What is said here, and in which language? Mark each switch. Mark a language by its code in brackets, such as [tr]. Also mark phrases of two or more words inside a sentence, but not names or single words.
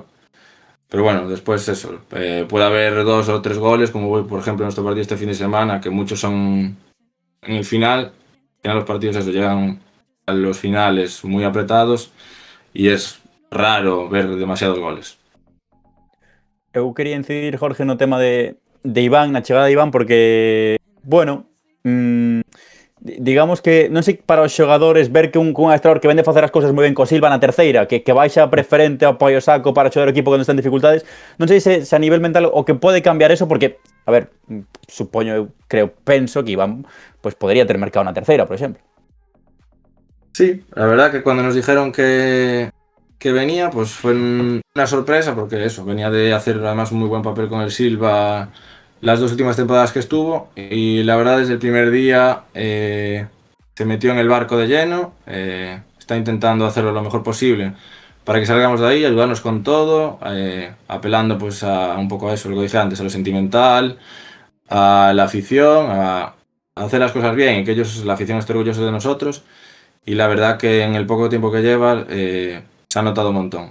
[es] Pero bueno, después eso, puede haber 2 o 3 goles, como voy, por ejemplo, en nuestro partido este fin de semana, que muchos son en el final. Al final los partidos eso, llegan a los finales muy apretados y es raro ver demasiados goles. [gl] Eu quería incidir, Jorge, no tema de Iván, na chegada de Iván, porque, bueno, digamos que, non sei, para os xogadores ver que un adestrador que vende facer as cousas moi ben co Silva na terceira, que baixa preferente ao Paio Saco para xogar o equipo cando está en dificultades, non sei se a nivel mental o que pode cambiar eso, porque, a ver, supoño, penso que Iván pues podría ter mercado na terceira, por exemplo. [es] Sí, la verdad que cuando nos dijeron que venía, pues fue una sorpresa, porque eso, venía de hacer además un muy buen papel con el Silva las 2 últimas temporadas que estuvo, y la verdad desde el primer día se metió en el barco de lleno, está intentando hacerlo lo mejor posible para que salgamos de ahí, ayudarnos con todo, apelando pues a un poco a eso, lo que dije antes, a lo sentimental, a la afición, a hacer las cosas bien y que la afición esté orgullosa de nosotros, y la verdad que en el poco tiempo que lleva se ha notado un montón.